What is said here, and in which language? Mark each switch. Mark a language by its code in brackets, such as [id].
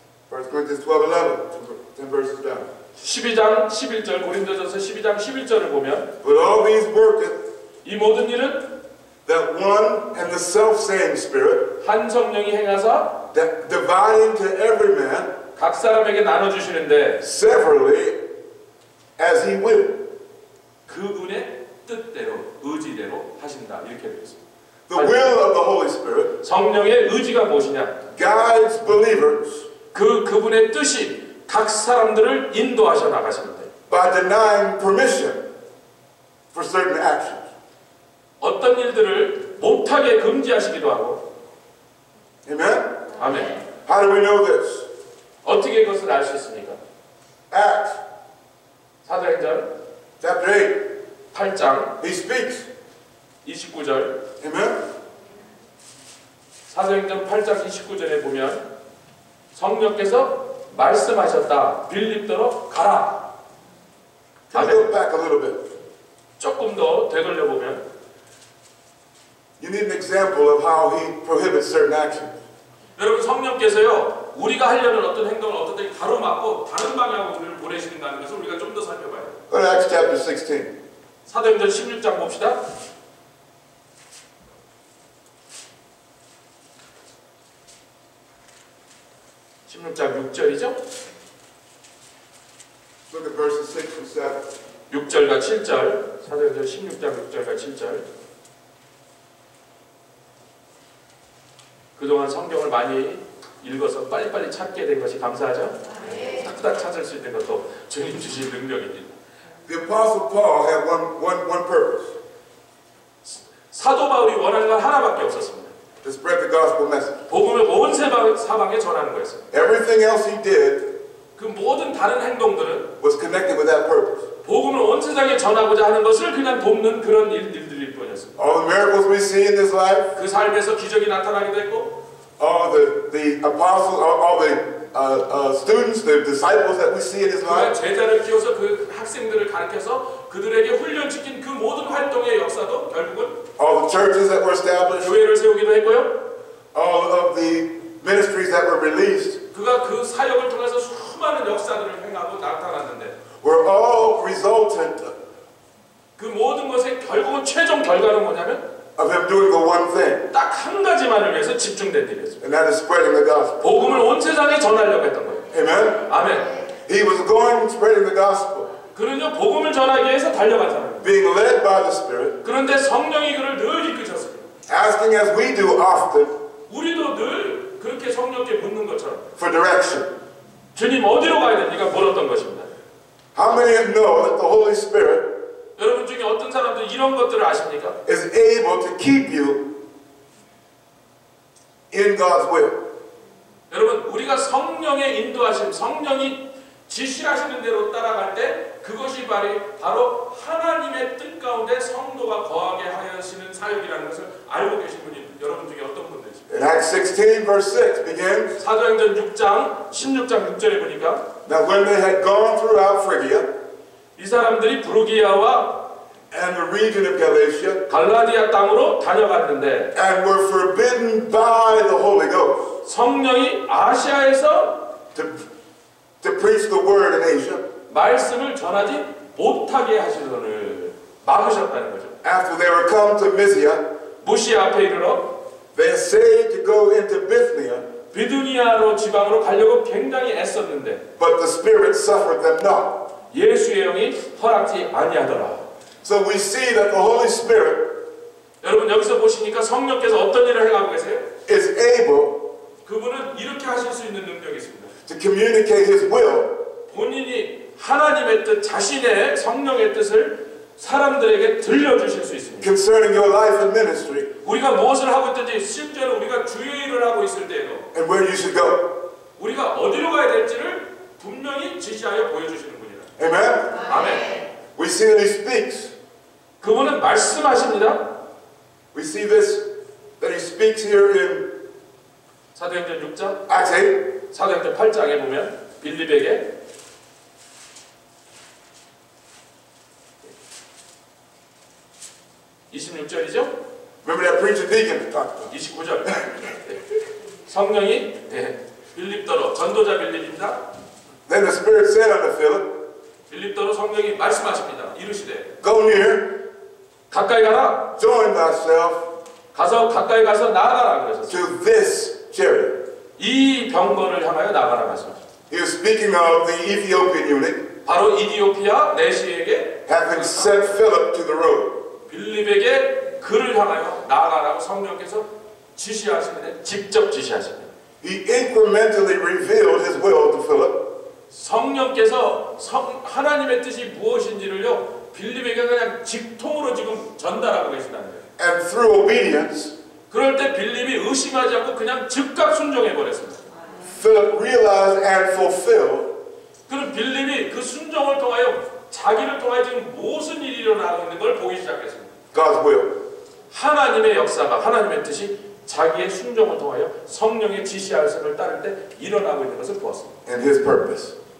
[en] 1 Corinthians 12:11, 10 verses down. [ko] 12장 11절 고린도전서 12장 11절을 보면 [en] But all these worketh [ko] 이 모든 일은 [en] that one and the selfsame Spirit, [ko] 한 성령이 행하사 [en] that dividing to every man [ko] 각 사람에게 나눠주시는데 [en] severally as he will. [ko] 그분의 뜻대로 의지대로 하신다 이렇게 되어 있습니다. [en] The will of the Holy Spirit [ko] 성령의 의지가 무엇이냐? [en] guides believers [ko] 그분의 뜻이 각 사람들을 인도하셔 나가시는데 [en] by denying permission for certain actions. [ko] 어떤 일들을 못하게 금지하시기도 하고. [en] Amen? [ko] 아멘. [en] How do we know this? [ko] 어떻게 그것을 알 수 있습니까? [en] Acts [ko] 사도행전 [en] chapter 8. [ko] 8장 [en] He speaks. [ko] 29절 [en] Amen? [ko] 사도행전 8장 29절에 보면 성령께서 말씀하셨다. 빌립도로 가라. [en] Can we go back a little bit? [ko] 조금 더 되돌려보면 [en] You need an example of how he prohibits certain actions. [ko] 여러분 성령께서요 우리가 하려는 어떤 행동을 어떤 때 가로막고 다른 방향으로 우리를 보내시는다는 것을 우리가 좀 더 살펴봐야 돼요. [en] Go to Acts chapter 16. [ko] 사도행전 16장 봅시다. (16장 6절이죠) [en] Look at verses 6 and 7. [ko] 6절과 7절 사도행전 16장 6절과 7절 그동안 성경을 많이 읽어서 빨리빨리 찾게 된 것이 감사하죠? 딱딱 찾을 수 있는 것도 주님 주신 능력입니다. [en] The Apostle Paul had one purpose. [ko] 사도 바울이 원하는 건 하나밖에 없었습니다. [en] To spread the gospel message. [ko] 복음을 온 사방에 전하는 거였습니다. [en] Everything else he did [ko] 그 모든 다른 행동들은 [en] was connected with that purpose. [ko] 복음을 온 세상에 전하고자 하는 것을 그냥 돕는 그런 일들일 뿐이었습니다. [en] All the miracles we see in this life, [ko] 그 삶에서 기적이 나타나기도 했고 [en] all the apostles, all the students, the disciples that we see in his [ko] 그가 [en] life, [ko] 제자를 키워서 그 학생들을 가르쳐서 그들에게 훈련시킨 그 모든 활동의 역사도 결국은 [en] all the churches that were established, [ko] 교회를 세우기도 했고요. [en] all of the ministries that were released, [ko] 그가 그 사역을 통해서 수많은 역사들을 행하고 나타났는데 [en] were all resultant [ko] 그 모든 것의 결국은 최종 결과는 뭐냐면 [en] of him doing the one thing, [ko] 딱 한 가지만을 위해서 집중된 일이었습니다. [en] and that is spreading the gospel. [ko] 복음을 온 세상에 전하려고 했던 거예요. [en] Amen? [ko] 아멘. [en] He was going and spreading the gospel, [ko] 그는요 복음을 전하기 위해서 달려간 사람입니다. [en] being led by the Spirit, [ko] 그런데 성령이 그를 늘 이끄셨습니다. [en] asking as we do often [ko] 우리도 늘 그렇게 성령께 묻는 것처럼 [en] for direction. [ko] 주님 어디로 가야 됩니까? 물었던 것입니다. [en] How many know that the Holy Spirit [ko] 여러분 중에 어떤 사람들 이런 것들을 아십니까? [en] is able to keep you in God's will? [ko] 여러분 우리가 성령의 인도하심, 성령이 지시하시는 대로 따라갈 때 그것이 바로 하나님의 뜻 가운데 성도가 거하게 하시는 사역이라는 것을 알고 계신 분이 여러분 중에 어떤 분들이십니까? [en] In Acts 16 verse 6 begins, [ko] 사도행전 6장 16장 6절에 보니까 [en] now when they had gone throughout Phrygia [ko] 이 사람들이 부르기아와 [en] and the region of Galatia [ko] 갈라디아 땅으로 다녀갔는데 [en] and were forbidden by the Holy Ghost [ko] 성령이 아시아에서 [en] to preach the word in Asia. [ko] 말씀을 전하지 못하게 하시더를 막으셨다는 거죠. [en] After they were come to Mysia, [ko] 무시아 앞에 이르러 [en] they essayed to go into Bithynia, [ko] 비두니아로 지방으로 가려고 굉장히 애썼는데 [en] but the Spirit suffered them not. [ko] 예수의 영이 허락지 아니하더라. [en] So we see that the Holy Spirit [ko] 여러분 여기서 보시니까 성령께서 어떤 일을 행하고 계세요? [en] is able [ko] 그분은 이렇게 하실 수 있는 능력이 있습니다. [en] to communicate His will [ko] 본인이 하나님의 뜻, 자신의 성령의 뜻을 사람들에게 들려주실 수 있습니다. [en] concerning your life and ministry [ko] 우리가 무엇을 하고 있든지 실제로 우리가 주의 일을 하고 있을 때에도 [en] and where you should go. [ko] 우리가 어디로 가야 될지를 분명히 지시하여 보여주시는 분이다. [en] Amen? [ko] 아멘. [en] We see that He speaks. [ko] 그분은 말씀하십니다. [en] We see this, that He speaks here in [ko] 사도행전 6장, [en] Acts 8. [ko] 사도행전 8장에 보면 빌립에게 26절이죠? [en] Remember that preacher deacon talked about? [ko] 29절. 성령이 빌립더로 전도자 빌립입니다. [en] Then the Spirit said unto Philip, [ko] 빌립더로 성령이 말씀하십니다. 이르시되 [en] go near, [ko] 가까이 가라. [en] join thyself [ko] 가서 가까이 가서 나아가라 그러셨어요. [en] to this chariot. [ko] 이 병거를 향하여 나가라 말씀하셨어요. [en] He was speaking of the Ethiopian eunuch [ko] 바로 이디오피아 내시에게 [en] having sent Philip to the road. [ko] 빌립에게 그를 향하여 나아가라고 성령께서 지시하시는데 직접 지시하십니다. [en] He incrementally revealed his will to Philip. [ko] 성령께서 하나님의 뜻이 무엇인지를요 빌립에게 그냥 직통으로 지금 전달하고 계신다는 거예요. [en] And through obedience, [ko] 그럴 때 빌립이 의심하지 않고 그냥 즉각 순종해 버렸습니다. [en] Philip realized and fulfilled [ko] 그럼 빌립이 그 순종을 통하여 자기를 통하여 지금 무슨 일이 일어나고 있는 걸 보기 시작했습니다. [en] God's will. [ko] 하나님의 역사가 하나님의 뜻이 자기의 순종을 통하여 성령의 지시하심을 따를 때 일어나고 있는 것을 보았습니다. [en] And His purpose.